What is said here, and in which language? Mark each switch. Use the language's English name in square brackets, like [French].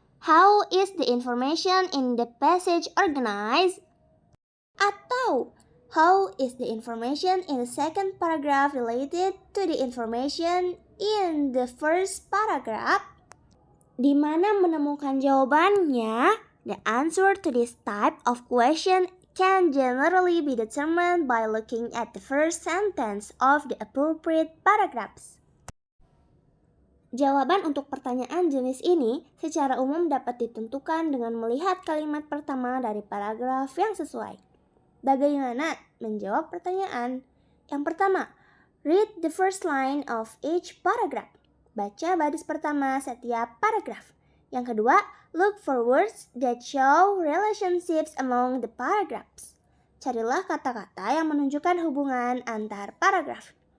[English] How is the information in the passage organized? [Indonesian] Atau [English] how is the information in the second paragraph related to the information in the first paragraph? [Indonesian] Di mana menemukan jawabannya? [English] The answer to this type of question can generally be determined by looking at the first sentence of the appropriate paragraphs. [Indonesian] Jawaban untuk pertanyaan jenis ini secara umum dapat ditentukan dengan melihat kalimat pertama dari paragraf yang sesuai. Bagaimana menjawab pertanyaan? Yang pertama, [English] read the first line of each paragraph. [Indonesian] Baca baris pertama setiap paragraf. Yang kedua, [English] look for words that show relationships among the paragraphs. [Indonesian] Carilah kata-kata yang menunjukkan hubungan antar paragraf.